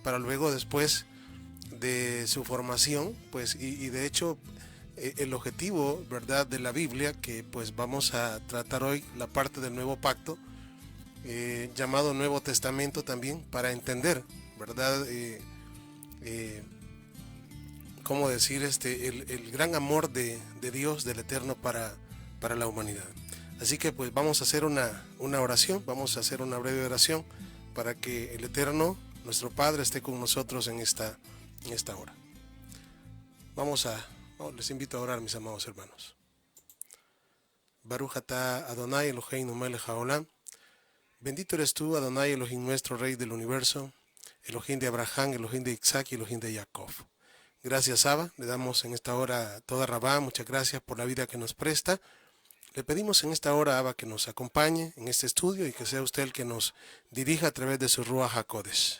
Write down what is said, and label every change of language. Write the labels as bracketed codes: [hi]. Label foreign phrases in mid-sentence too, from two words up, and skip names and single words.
[es] Para luego, después de su formación, pues, y de hecho, el objetivo, ¿verdad?, de la Biblia, que pues vamos a tratar hoy la parte del Nuevo Pacto, llamado Nuevo Testamento también, para entender, ¿verdad?, cómo decir, el gran amor de Dios, del Eterno para la humanidad. Así que pues vamos a hacer una oración, vamos a hacer una breve oración para que el Eterno, nuestro Padre, esté con nosotros en esta hora. Les invito a orar, mis amados hermanos. [he] ברוך אתה אדני אלהינו מלך העולם. [es] Bendito eres tú, Adonai Elohim, nuestro Rey del universo, Elohim de Abraham, Elohim de Isaac y Elohim de Jacob. Gracias, Abba, le damos en esta hora [he] תודה רבה, [es] muchas gracias por la vida que nos presta. Le pedimos en esta hora, Abba, que nos acompañe en este estudio y que sea usted el que nos dirija a través de su [he] רוח הקודש.